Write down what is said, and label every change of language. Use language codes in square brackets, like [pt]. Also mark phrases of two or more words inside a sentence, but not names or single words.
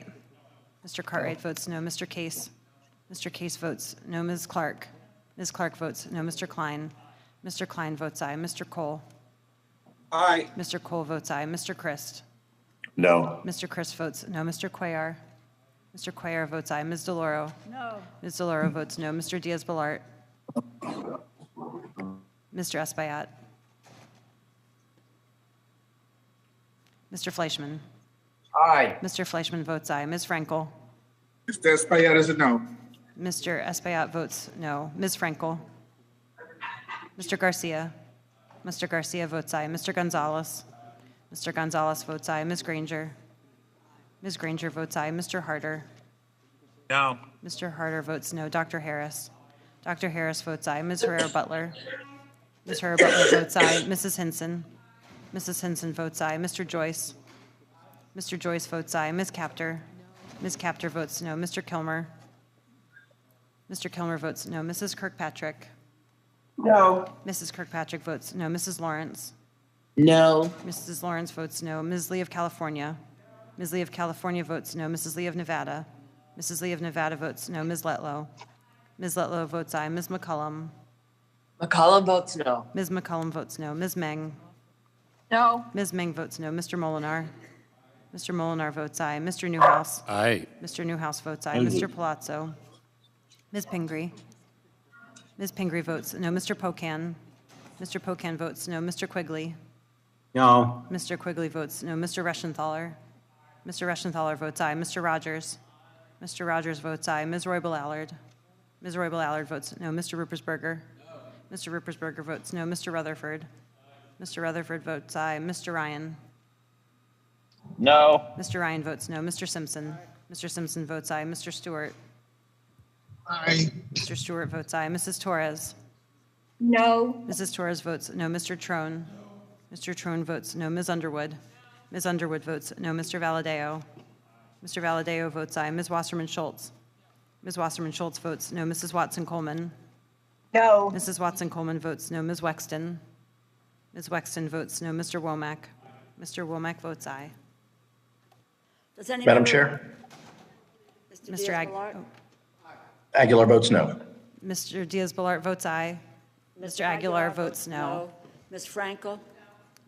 [en] Mr. Cartwright votes no. Mr. Case. Mr. Case votes no. Ms. Clark. Ms. Clark votes no. Mr. Klein. Mr. Klein votes aye. Mr. Cole. Aye. Mr. Cole votes aye. Mr. Christ. No. Mr. Christ votes no. Mr. Cuellar. Mr. Cuellar votes aye. Ms. DeLauro. No. Ms. DeLauro votes no. Mr. Diaz-Balart. Mr. Espaillat. Mr. Fleischman. Aye. Mr. Fleischman votes aye. Ms. Frankel. Mr. Espaillat is a no. Mr. Espaillat votes no. Ms. Frankel. Mr. Garcia. Mr. Garcia votes aye. Mr. Gonzalez. Mr. Gonzalez votes aye. Ms. Granger. Ms. Granger votes aye. Mr. Harder. No. Mr. Harder votes no. Dr. Harris. Dr. Harris votes aye. Ms. Herrera-Butler. Ms. Herrera-Butler votes aye. Mrs. Hinson. Mrs. Hinson votes aye. Mr. Joyce. Mr. Joyce votes aye. Ms. Capter. Ms. Capter votes no. Mr. Kilmer. Mr. Kilmer votes no. Mrs. Kirkpatrick. No. Mrs. Kirkpatrick votes no. Mrs. Lawrence. No. Mrs. Lawrence votes no. Ms. Lee of California. Ms. Lee of California votes no. Mrs. Lee of Nevada. Mrs. Lee of Nevada votes no. Ms. Letlow. Ms. Letlow votes aye. Ms. McCollum. McCollum votes no. Ms. McCollum votes no. Ms. Meng. No. Ms. Meng votes no. Mr. Molinar. Mr. Molinar votes aye. Mr. Newhouse. Aye. Mr. Newhouse votes aye. Mr. Palazzo. Ms. Pingree. Ms. Pingree votes no. Mr. Pocan. Mr. Pocan votes no. Mr. Quigley. No. Mr. Quigley votes no. Mr. Reschenthaler. Mr. Reschenthaler votes aye. Mr. Rogers. Mr. Rogers votes aye. Ms. Roybal-Allard. Ms. Roybal-Allard votes no. Mr. Ruppersberger. Mr. Ruppersberger votes no. Mr. Rutherford. Mr. Rutherford votes aye. Mr. Ryan. No. Mr. Ryan votes no. Mr. Simpson. Mr. Simpson votes aye. Mr. Stewart. Aye. Mr. Stewart votes aye. Mrs. Torres. No. Mrs. Torres votes no. Mr. Trone. Mr. Trone votes no. Ms. Underwood. Ms. Underwood votes no. Mr. Valedeo. Mr. Valedeo votes aye. Ms. Wasserman Schultz. Ms. Wasserman Schultz votes no. Mrs. Watson Coleman. No. Mrs. Watson Coleman votes no. Ms. Wexton. Ms. Wexton votes no. Mr. Womack. Mr. Womack votes aye. Does any Madam member- Chair, Mr. Aguilar votes no. Mr. Diaz-Balart votes aye. Mr. Aguilar votes no. Ms. Frankel.